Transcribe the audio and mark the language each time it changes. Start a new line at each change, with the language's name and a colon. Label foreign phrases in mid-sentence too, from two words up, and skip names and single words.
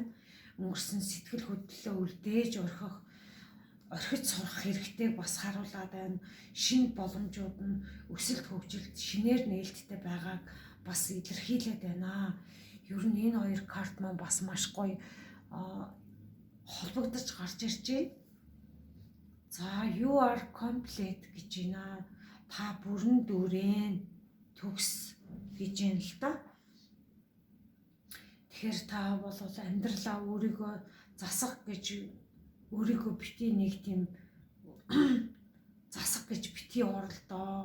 Mongolian: Өнгөрсөн сэтгэл хөдлөлөө үлдээж орхиж сурах хэрэгтэй бас харуулад байна. Шинэ боломжууд нь өсөлт хөгжилд шинээр нээлттэй байгааг бас илэрхийлээд байна. Ер нь энэ хоёр карт маань бас маш гоё холбогдож гарч иржээ. За
English: you are complete
Mongolian: гэж байна. Та бүрэн дүүрэн төгс гэж байна л да. Тэгэхээр та бол амьдралаа өөрийгөө засах гэж өөрийгөө бити нэг тийм засах гэж бити оролдоо.